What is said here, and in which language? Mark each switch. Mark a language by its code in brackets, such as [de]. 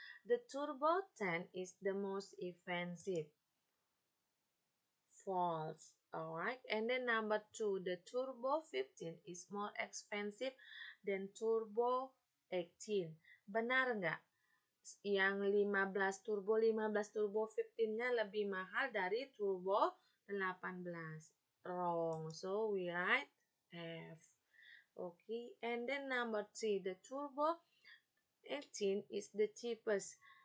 [en] The Turbo 10 is the most expensive. False. Alright, and then number 2, the Turbo 15 is more expensive than Turbo 18. [id] Benar nggak? Yang 15 Turbo 15-nya lebih mahal dari Turbo 18. [en] Wrong. So we write F. Okay, and then number 3, the Turbo 18 is the cheapest.